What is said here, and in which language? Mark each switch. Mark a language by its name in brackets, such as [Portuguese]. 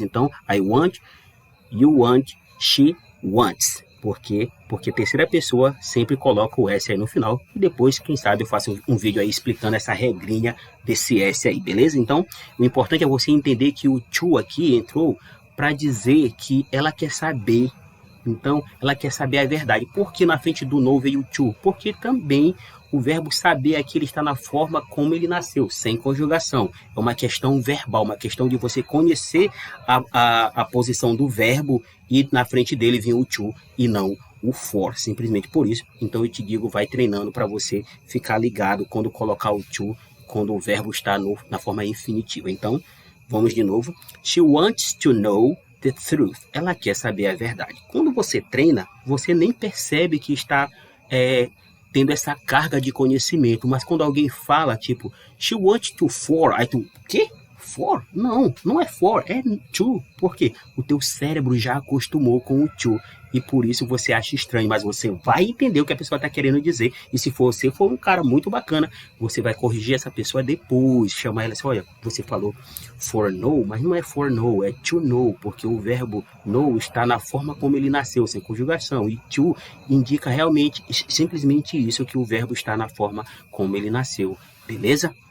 [English] Então, I want, you want, she wants. [Portuguese] Por quê? Porque terceira pessoa sempre coloca o S aí no final. E depois, quem sabe, eu faço um vídeo aí explicando essa regrinha desse S aí, beleza? Então, o importante é você entender que o to aqui entrou para dizer que ela quer saber. Então, ela quer saber a verdade. Por que na frente do no veio o to? Porque também o verbo saber aqui ele está na forma como ele nasceu, sem conjugação. É uma questão verbal, uma questão de você conhecer a posição do verbo e na frente dele vem o to e não o for, simplesmente por isso. Então eu te digo, vai treinando para você ficar ligado quando colocar o to, quando o verbo está na forma infinitiva. Então, vamos de novo. [English] She wants to know the truth. [Portuguese] Ela quer saber a verdade. Quando você treina, você nem percebe que está tendo essa carga de conhecimento, mas quando alguém fala, tipo, [English] she wants to for, [Portuguese] aí tu, quê? For? Não, não é for, é to. Por quê? O teu cérebro já acostumou com o to, e por isso você acha estranho, mas você vai entender o que a pessoa está querendo dizer, e se você for um cara muito bacana, você vai corrigir essa pessoa depois, chamar ela assim, olha, você falou for no, mas não é for no, é to know, porque o verbo know está na forma como ele nasceu, sem conjugação, e to indica realmente, simplesmente isso, que o verbo está na forma como ele nasceu, beleza?